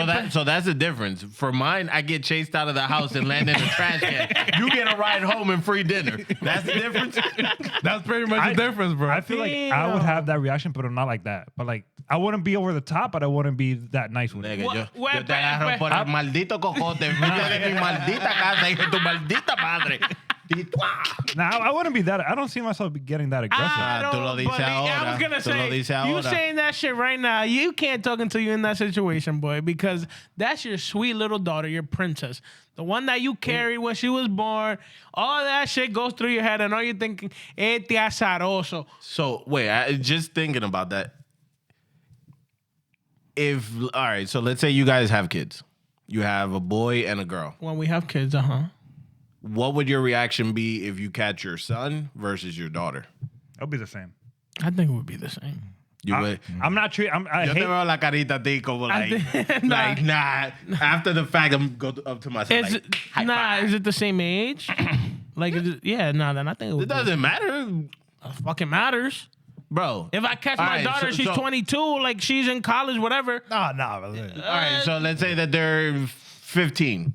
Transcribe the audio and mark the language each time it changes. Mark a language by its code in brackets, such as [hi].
[en] So that's the difference. For mine, I get chased out of the house and land in a trash can. You get a ride home and free dinner. That's the difference. That's pretty much the difference, bro. I feel like I would have that reaction, but not like that. But like, I wouldn't be over the top, but I wouldn't be that nice with it. [es] Nigga, yo te agarro por el maldito cocote. Vete de mi maldita casa, hijo de tu maldita madre. [en] Nah, I wouldn't be that. I don't see myself getting that aggressive. [es] Tú lo dices [en] I was gonna say, you saying that shit right now, you can't talk until you're in that situation, boy, because that's your sweet little daughter, your princess, the one that you carried when she was born. All that shit goes through your head, and all you're thinking, [es] "Este azaroso." [en] So wait, just thinking about that. All right, so let's say you guys have kids. You have a boy and a girl. When we have kids, What would your reaction be if you catch your son versus your daughter? It'll be the same. I think it would be the same. You would. I'm not treating. I [es] Yo te [en] hate. [es] veo la carita de como [en] like nah. After the fact, I'm go up to myself. Is it the same age? Like, then I think it would. It doesn't matter, Fucking matters. bro. If I catch my daughter, she's 22, like she's in college, whatever. Nah. All right, so let's say that they're 15.